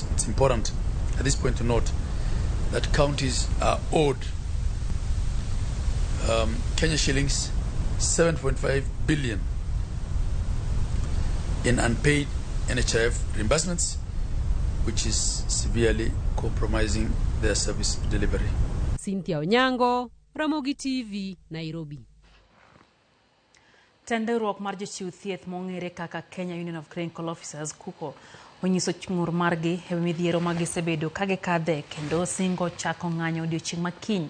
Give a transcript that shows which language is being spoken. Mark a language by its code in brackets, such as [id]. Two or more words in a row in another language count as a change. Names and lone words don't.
[en] It's important at this point to note that counties are owed Kenya shillings 7.5 billion in unpaid NHIF reimbursements, which is severely compromising their service delivery. Cynthia Onyango, Ramogi TV, Nairobi. [luo] Tenderuok mar jochiw thieth mong'ere kaka Kenya Union of Clinical Officers KUCO onyiso chung'ur margi e midhiero ma gisebedo ka gikadhe kendo singo chako ng'anyo odiochieng' makiny.